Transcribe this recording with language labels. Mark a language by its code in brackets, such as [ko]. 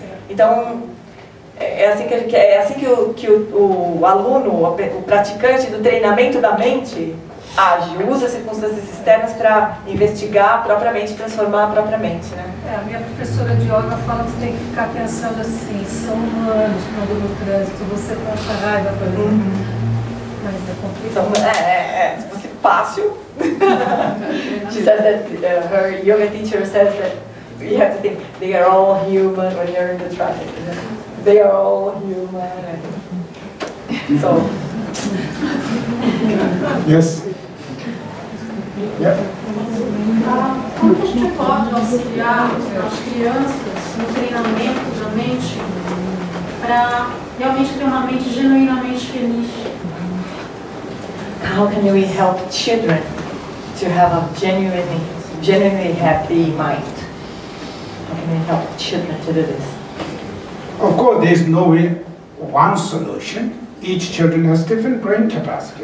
[pt] Então, é assim que o aluno, o praticante do treinamento da mente age, usa circunstâncias externas para investigar a própria mente, transformar a própria mente, né? A minha professora de yoga fala que você tem que ficar pensando assim, são humanos quando no trânsito você passa raiva, por exemplo. Mas é complicado. Então, se fosse fácil. [en] She says that her yoga teacher says that you have to think they are all human when you're in the traffic. They are all human. So. Yes. Yeah. [pt] Como a gente pode auxiliar as crianças no treinamento da mente para realmente ter uma mente genuinamente feliz? [en] How can we help children to have a genuinely happy mind? How can we help children to do this? Of course, there is no one solution. Each children has different brain capacity.